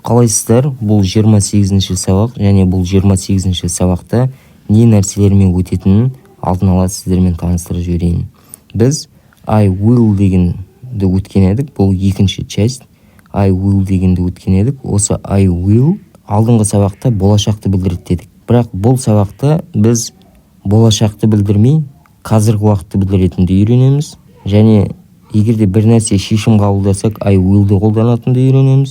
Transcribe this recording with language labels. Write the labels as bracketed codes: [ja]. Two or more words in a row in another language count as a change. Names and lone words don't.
[kk] Қалайсыздар? Бұл 28-ші сабақ, және бұл 28-ші сабақта не нәрселермен өтетінін алдын ала сіздермен таныстырып жіберейін. Біз [en] I will [kk] дегенді өткен едік, бұл екінші часть. [en] I will [kk] дегенді өткен едік. Осы [en] I will [kk] алдыңғы сабақта болашақты білдіреді дедік. Бірақ бұл сабақта біз болашақты білдірмей, қазіргі уақытты білдіретінді үйренеміз. Және егерде бір нәрсе шешім қабылдасақ, [en] I will- [kk] ді қолданатынды үйренеміз.